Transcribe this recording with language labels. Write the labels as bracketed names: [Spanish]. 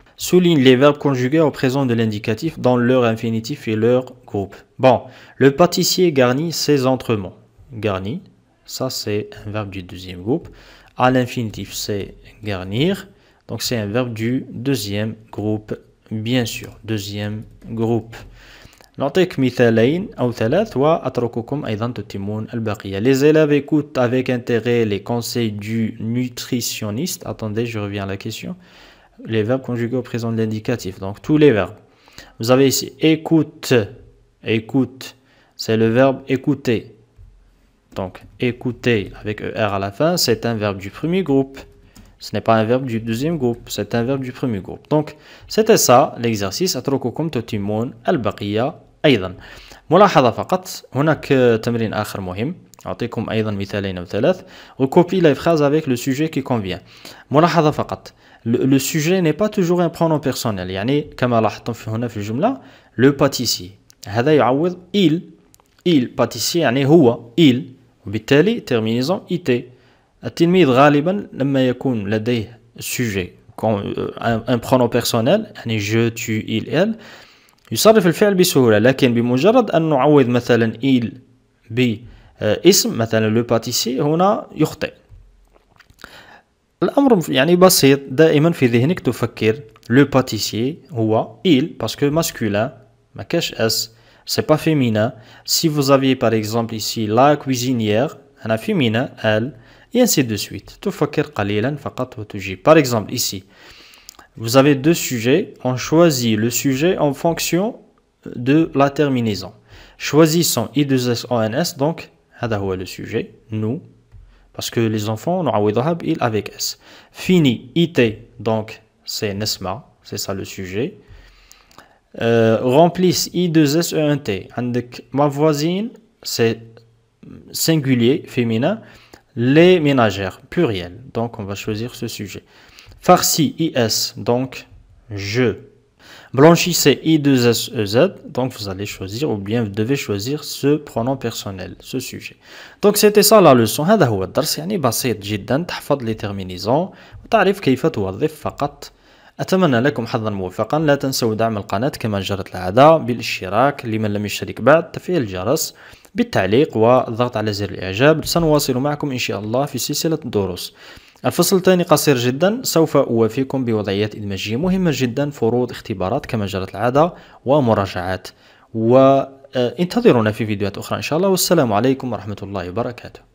[French] Souligne les verbes conjugués au présent de l'indicatif dans leur infinitif et leur groupe. Bon, le pâtissier garnit ses entremets. Garni, ça c'est un verbe du deuxième groupe. À l'infinitif, c'est garnir. Donc c'est un verbe du deuxième groupe, bien sûr. Deuxième groupe. [Arabic] نعطيك مثالين أو ثلاث وأترككم أيضا تتمون البقية. [French] Les élèves écoutent avec intérêt les conseils du nutritionniste. Attendez, je reviens à la question. Les verbes conjugués au présent de l'indicatif. Donc tous les verbes. Vous avez ici écoute. Écoute, c'est le verbe écouter. Donc écouter avec ER à la fin, c'est un verbe du premier groupe. Ce n'est pas un verbe du deuxième groupe, c'est un verbe du premier groupe. Donc c'était ça l'exercice. [Arabic] أترككم تتمون البقية أيضا. ملاحظة فقط، هناك تمرين آخر مهم. أعطيكم أيضا مثالين أو ثلاث. [French] Recopie les phrases avec le sujet qui convient. [Arabic] ملاحظة فقط. [French] Le sujet n'est pas toujours un pronom personnel. [Arabic] يعني كما لاحظتم في هنا في الجملة le pâtissier. هذا يعوض il pâtissier يعني هو il. وبالتالي terminaison IT. التلميذ غالبا لما يكون لديه sujet [French] un pronom personnel [Arabic] يعني je, tu, il, elle يصرف الفعل بسهولة. لكن بمجرد أن نعوض مثلا il باسم مثلا [French] le pâtissier [Arabic] هنا يخطئ. الأمر يعني بسيط. دائما في ذهنك تفكر [French] le pâtissier هو il parce que masculin [Arabic] ما كاش [French] s, c'est pas féminin. Si vous aviez par exemple ici la cuisinière [Arabic] أنا [French] féminin elle et ainsi de suite. [Arabic] تفكر قليلا فقط وتجيب. [French] Par exemple ici vous avez deux sujets, on choisit le sujet en fonction de la terminaison. Choisissons I2SONS, donc [Arabic] هذا هو [French] le sujet, nous, parce que les enfants [Arabic] نعوضها بإل [French] avec S. Fini, IT, donc c'est Nesma, c'est ça le sujet. Remplisse I2SENT, [Arabic] عندك [French] ma voisine, c'est singulier, féminin, les ménagères, pluriel, donc on va choisir ce sujet. Farci, IS, donc je. Blanchissez, I2SEZ, donc vous allez choisir, ou bien vous devez choisir ce pronom personnel, ce sujet. Donc c'était ça la leçon. [Arabic] هذا هو الدرس. يعني بسيط جدا. تحفظ les terminaisons وتعرف كيف توظف فقط. أتمنى لكم حظا موفقا. لا تنسوا دعم القناة كما جرت العادة بالاشتراك لمن لم يشترك بعد، تفعيل الجرس، بالتعليق والضغط على زر الإعجاب. سنواصل معكم إن شاء الله في سلسلة الدروس. الفصل الثاني قصير جدا، سوف أوافيكم بوضعيات إدماجية مهمة جدا، فروض، اختبارات كما جرت العادة ومراجعات. وانتظرونا في فيديوهات أخرى إن شاء الله، والسلام عليكم ورحمة الله وبركاته.